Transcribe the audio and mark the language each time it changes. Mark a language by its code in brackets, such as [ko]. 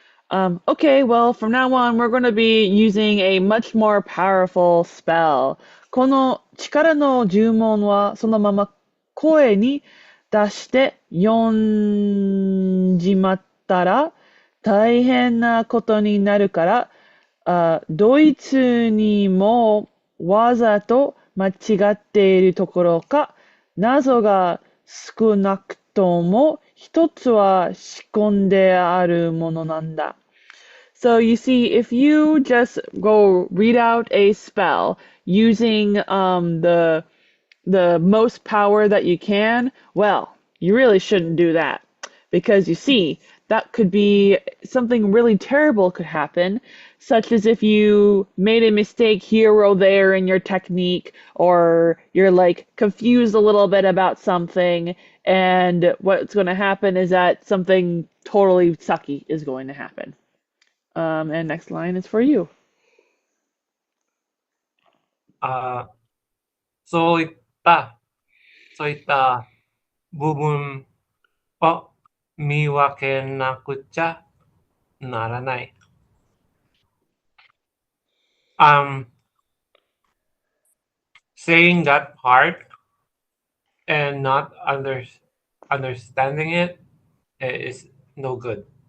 [en] Okay, well, from now on, we're going to be using a much more powerful spell. [ja] この力の呪文はそのまま声に出して読んじまったら大変なことになるから、ドイツにもわざと間違っているところか、謎が少なくとも一つは仕込んであるものなんだ。 [en] So you see, if you just go read out a spell using the most power that you can, well, you really shouldn't do that because you see, that could be something really terrible could happen, such as if you made a mistake here or there in your technique, or you're like confused a little bit about something, and what's going to happen is that something totally sucky is going to happen. And next line is for you. [ja] あそういったそういった部分を見分けなくちゃならない。 [en] Um, saying that part and not understanding it is no good.